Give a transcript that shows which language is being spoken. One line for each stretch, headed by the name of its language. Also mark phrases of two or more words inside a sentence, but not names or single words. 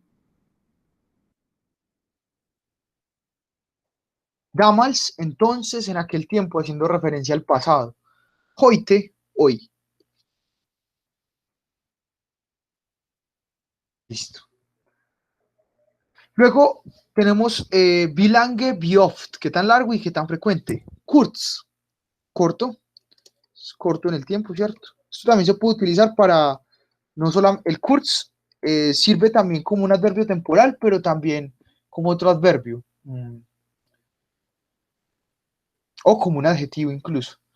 Spanish: Damals, entonces, en aquel tiempo, haciendo referencia al pasado. Heute, hoy. Listo. Luego tenemos
German: wie lange, wie oft,
Spanish: qué tan largo y qué tan frecuente. Kurz, corto, es corto en el tiempo, ¿cierto? Esto también se puede utilizar para, no solo el kurz, sirve también como un adverbio temporal, pero también como otro adverbio, o como un adjetivo incluso.